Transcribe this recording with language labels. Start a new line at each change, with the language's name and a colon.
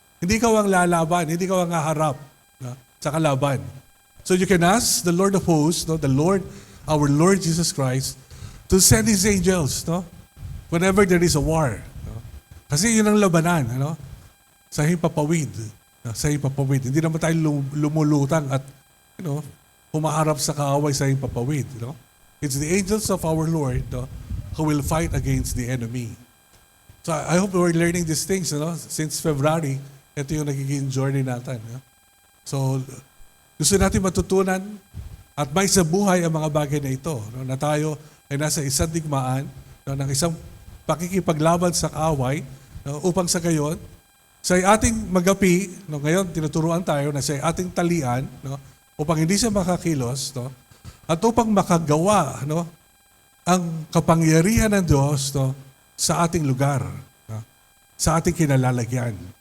Filipino: Hindi ka ang lalaban, hindi ka ang haharap, no, sa kalaban.
English: So you can ask the Lord of hosts, no, the Lord, our Lord Jesus Christ, to send His angels, no, whenever there is a war.
Filipino: No? Kasi yun ang labanan, ano, sa himpapawid. No? Sa himpapawid. Hindi naman tayo lumulutang at, humaharap sa kaaway sa himpapawid. No?
English: It's the angels of our Lord, no, who will fight against the enemy. So I hope we're learning these things, since February.
Filipino: Ito yung nagiging journey natin. So, gusto natin matutunan at may sa buhay ang mga bagay na ito. No, na tayo ay nasa isang digmaan, no, ng isang pakikipaglaban sa kaaway, no, upang sa gayon, sa ating magapi, no, ngayon tinuturuan tayo na sa ating talian, no, upang hindi siya makakilos, no, at upang makagawa, no, ang kapangyarihan ng Diyos, no, sa ating lugar, no, sa ating kinalalagyan.